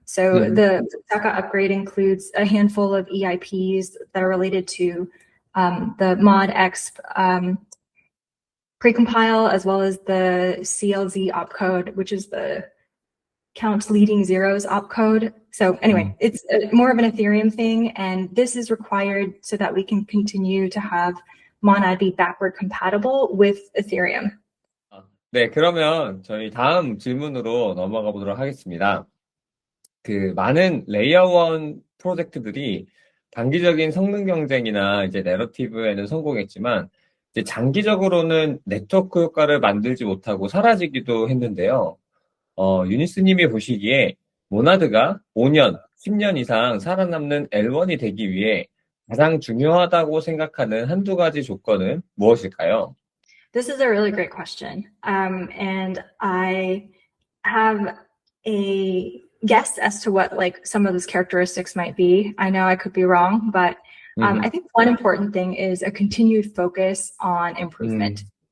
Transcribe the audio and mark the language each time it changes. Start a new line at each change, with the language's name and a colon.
English: So the Fusaka upgrade includes a handful of EIPs that are related to the ModX precompile, as well as the CLZ opcode, which is the count leading zeros opcode. So anyway, it's more of an Ethereum thing, and this is required so that we can continue to have Monad be backward compatible with Ethereum.
Korean: 네, 그러면 저희 다음 질문으로 넘어가 보도록 하겠습니다. 많은 레이어 1 프로젝트들이 단기적인 성능 경쟁이나 이제 내러티브에는 성공했지만, 이제 장기적으로는 네트워크 효과를 만들지 못하고 사라지기도 했는데요. 유니스님이 보시기에 모나드가 5년, 10년 이상 살아남는 L1이 되기 위해 가장 중요하다고 생각하는 한두 가지 조건은 무엇일까요?
English: This is a really great question. And I have a guess as to what some of those characteristics might be. I know I could be wrong, but I think one important thing is a continued focus on improvement.